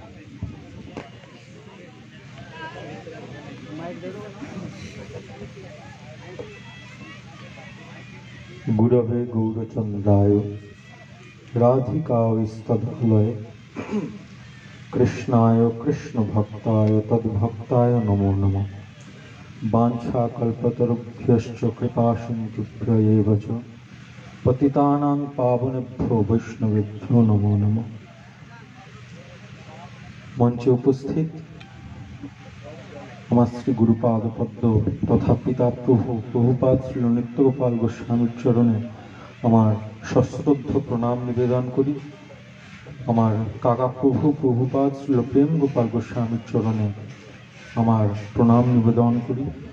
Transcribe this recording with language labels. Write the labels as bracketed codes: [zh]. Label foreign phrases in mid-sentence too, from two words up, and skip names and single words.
[sa] গুরবে গৌরচন্দ্রায় রাধিকাবিস্তদলয়ে কৃষ্ণায় কৃষ্ণ ভক্তায় তদ্ভক্তায় নমো নমঃ। বাঞ্ছাকল্পতরুভ্যশ্চ কৃপাসিন্ধুভ্য এব চ পতিতানাং পাবনেভ্যো বৈষ্ণবেভ্যো নমো নমঃ। [bn] মঞ্চে উপস্থিত আমার শ্রী গুরুপাদ পদ্ম তথা পিতা প্রভুপাদ শ্রী নিত্যগোপাল গোস্বামীর চরণে আমার সশ্রদ্ধ প্রণাম নিবেদন করি। আমার কাকা প্রভুপাদ শ্রী প্রেম গোপাল গোস্বামীর চরণে আমার প্রণাম নিবেদন করি।